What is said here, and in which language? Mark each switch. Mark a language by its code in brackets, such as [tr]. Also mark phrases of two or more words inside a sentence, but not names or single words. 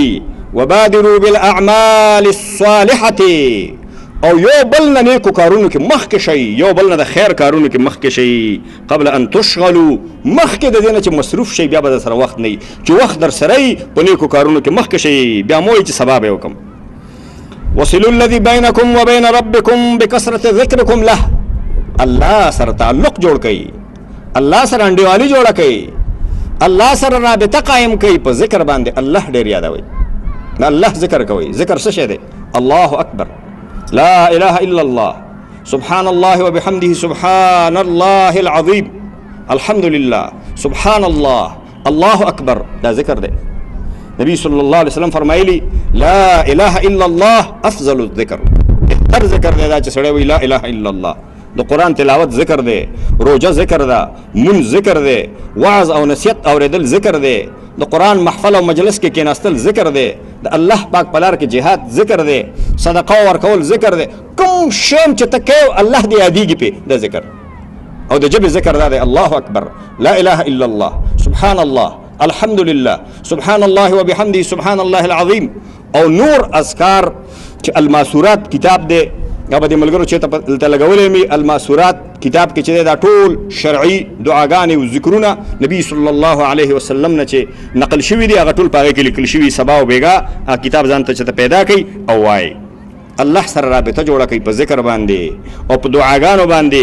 [ar] وبادروا بالاعمال الصالحه، [ps] او یو بل نه نیکو کارونو کې مخکې شئ، یو بل نه د خیر کارونو کې مخکې شئ. [ar] قبل ان تشغلوا، [ps] مخکې د دې نه چې مصروف شئ بیا به در سره وخت نه وي، چې وخت در سره وي په نیکو کارونو کې مخکې شئ، بیا مو وایي چې سبا به یې وکړم. [ar] وصلوا الذي بينكم وبين ربكم بكثرة ذكركم له، الله سره تعلق جوړ کړئ، الله سره انډیوالي جوړه کړئ، الله سره رابطه قائم کړئ، په ذکر باندې الله ډېر یادوئ، د الله ذکر کوئ. ذکر څه شی دی؟ الله اکبر، لا اله الا الله، سبحان الله وبحمده، سبحان الله العظیم، الحمد لله، سبحان الله، الله اکبر، [ps] دا ذکر دی. نبی [ar] صلی الله علیه وسلم [ps] فرمایلی [ar] لا اله الا الله افضل الذکر، [ps] بهتر ذکر دی دا چې سړی وایي [ar] لا اله الا الله. [ps] د قرآن تلاوت ذکر دی، روجه ذکر ده، مونځ ذکر دی، وعظ او نصیحت اوریدل ذکر دی، د قرآن محفل او مجلس کې کېناستل ذکر دی، د الله پاک په لار کې جهاد ذکر دی، صدقه ورکول ذکر دی. کوم شی چې ته کوې الله دې یادېږي پې، دا ذکر. او د ژبې ذکر دا دی [ar] الله اکبر، لا اله الا الله، سبحان الله، الحمد لله، سبحان الله وبحمده، سبحان الله العظیم. [ps] او نور اذکار چې الماسورات کتاب دی، یا به د ملګرو چې ته لګولی مې الماسورات کتاب کې چې دی دا ټول شرعي دعاګانې او ذکرونه نبي [ar] صلی الله علیه وسلم [ps] نه چې نقل شوي دي هغه ټول په هغې کې لیکل شوي. سبا او بیګا کتاب ځان ته چې ته پیدا کوي او وایي الله سره رابطه جوړه کوي په ذکر باندې او په دعاګانو باندې.